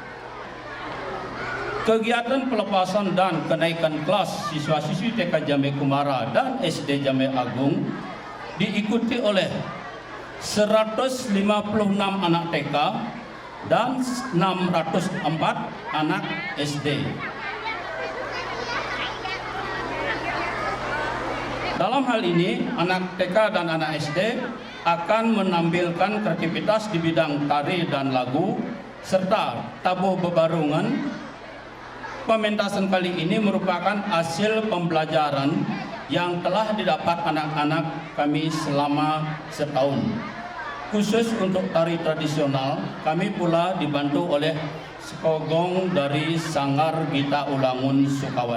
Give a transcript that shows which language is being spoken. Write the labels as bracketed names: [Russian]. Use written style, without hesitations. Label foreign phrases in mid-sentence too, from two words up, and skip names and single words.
[Indonesian] Kegiatan pelepasan dan kenaikan kelas siswa-siswi TK Jamai Kumara dan SD Jamai Agung diikuti oleh 156 anak TK dan 604 anak SD. Dalam hal ini, anak TK dan anak SD akan menampilkan kreativitas di bidang tari dan lagu, serta tabuh bebarungan. Pementasan kali ini merupakan hasil pembelajaran yang telah didapat anak-anak kami selama setahun. Khusus untuk tari tradisional, kami pula dibantu oleh sekogong dari Sanggar Gita Ulangun Sukawati.